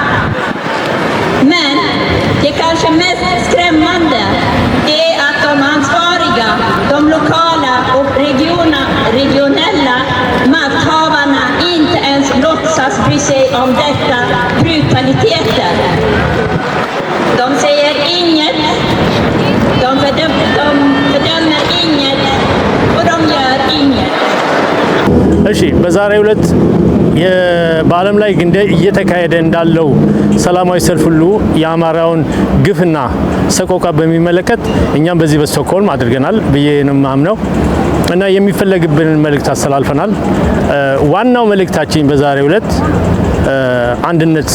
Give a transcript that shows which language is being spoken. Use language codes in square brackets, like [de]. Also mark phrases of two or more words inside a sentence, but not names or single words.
[sv] Men det kanske mest skrämmande är att de ansvariga, de lokala och regionella makthavarna inte ens låtsas bry sig om detta brutaliteter. De säger inget, de fördömer inget och de gör inget. [am] እሺ በዛሬው ዕለት በዓለም ላይ እየተካሄደ እንዳለው ሰላማዊ ሰልፍ ሁሉ የአማራውን ግፍና ሰቆቃ በሚመለከት እኛም በዚህ በስቶክሆልም አድርገናል ብዬ ነው የማምነው እና የሚፈለግብንን መልእክት አስተላልፈናል። ዋናው መልእክታችን በዛሬው ዕለት አንድነት